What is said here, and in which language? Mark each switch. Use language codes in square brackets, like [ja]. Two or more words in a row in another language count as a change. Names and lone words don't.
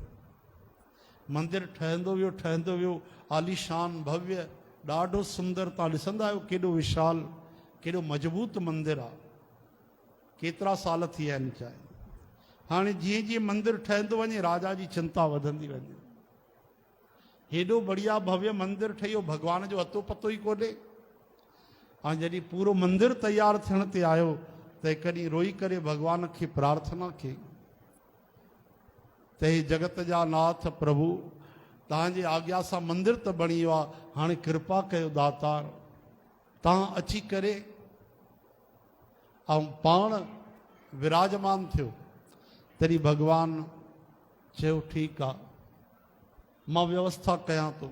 [sd] मंदिर ठहंदो वियो, ठहंदो वियो, आलीशान भव्य, ॾाढो सुंदर। तव्हां ॾिसंदा आहियो केॾो विशाल, केॾो मज़बूत मंदिर आहे। केतिरा साल थी विया आहिनि चाहे। हाणे जीअं जीअं मंदिर ठहंदो वञे, राजा जी चिंता वधंदी वञे। हेॾो बढ़िया भव्य मंदिर ठहियो, भगवान जो अतो पतो ई कोन्हे। ऐं जॾहिं पूरो मंदिर तयारु थियण ते आयो त हिकु ॾींहुं रोई करे भगवान खे प्रार्थना कई त हे जगत जा नाथ प्रभु, तव्हांजे आज्ञा सां मंदिर त बणी वियो आहे, हाणे कृपा कयो दातार, तव्हां अची करे ऐं पाण विराजमान थियो। तॾहिं भगवान चयो ठीकु आहे, मां व्यवस्था कयां थो।